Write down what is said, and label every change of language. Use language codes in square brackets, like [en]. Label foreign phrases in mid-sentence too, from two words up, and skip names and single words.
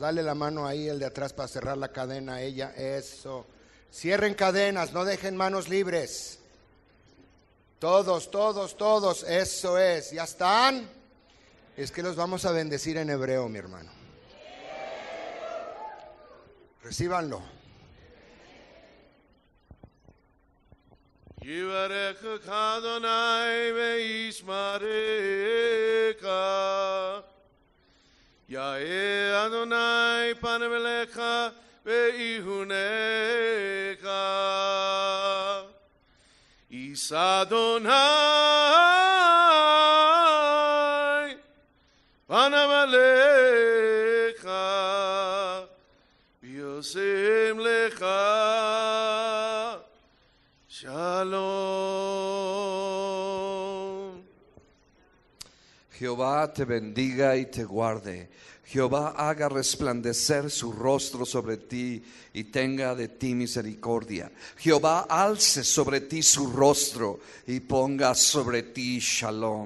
[es] Dale la mano ahí, el de atrás, para cerrar la cadena a ella. Eso. Cierren cadenas, no dejen manos libres. Todos, todos, todos. Eso es. ¿Ya están? Es que los vamos a bendecir en hebreo, mi hermano. Recíbanlo. [he] יברכך אדוני וישמרך. יאר אדוני פניו אליך ויחנך. ישא אדוני פניו אליך וישם לך שלום. [es] Jehová te bendiga y te guarde. Jehová haga resplandecer su rostro sobre ti y tenga de ti misericordia. Jehová alce sobre ti su rostro y ponga sobre ti shalom.